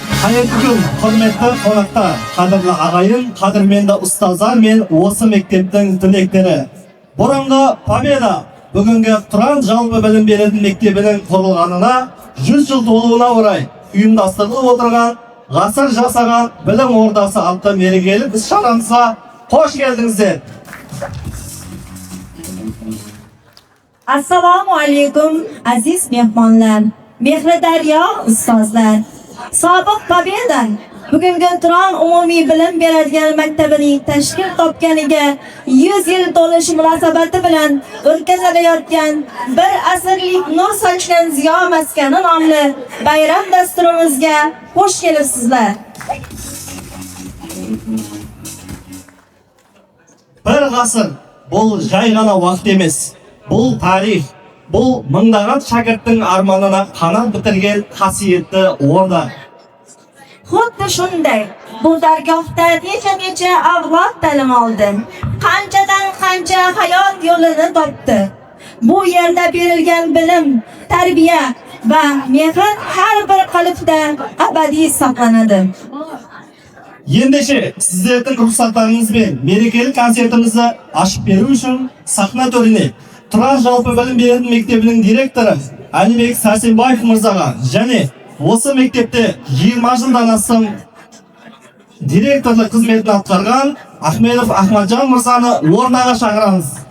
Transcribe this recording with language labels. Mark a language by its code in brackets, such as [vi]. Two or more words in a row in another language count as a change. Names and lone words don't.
[kk] Қайырлы күн, құрметті қонақтар, қадірлі ағайын, қадірменді ұстаздар мен осы мектептің түлектері. Бұрынғы Победа бүгінгі Тұран жалпы білім беретін мектебінің құрылғанына 100 жыл толуына орай ұйымдастырылып отырған ғасыр жасаған білім ордасы атты мерекелік іс-шарамызға қош келдіңіздер. [uz] Assalomu alaykum aziz mehmonlar, mehri daryo ustozlar. Sobiq Pobeda bugungi Turon umumiy bilim beradigan maktabining tashkil topganiga 100 yil to'lishi munosabati bilan o'tkazilayotgan bir asrlik nur sochgan ziyo maskani nomli bayram dasturimizga xush kelibsizlar. [kk] Bir ғасыр бұл жай ғана уақыт емес, бұл тарих, бұл мыңдаған шәкірттің арманына қанат бітірген қасиетті орда. [uz] Xuddi shunday, bu dargohda necha avlod ta'lim oldi, qancha hayot yo'lini topdi. Bu yerda berilgan bilim, tarbiya va mehr har bir qalbda abadiy saqlanadi. [kk] Ендеше сіздердің рұқсаттарыңызбен мерекелік концертімізді ашып беру үшін сахна төріне Тұран жалпы білім беретін мектебінің директоры Әлібек Сәрсенбаев мырзаға және осы мектепте 20 жылдан астам директорлық қызметін атқарған Ахмедов Ахмаджан мырзаны орнаға шақырамыз.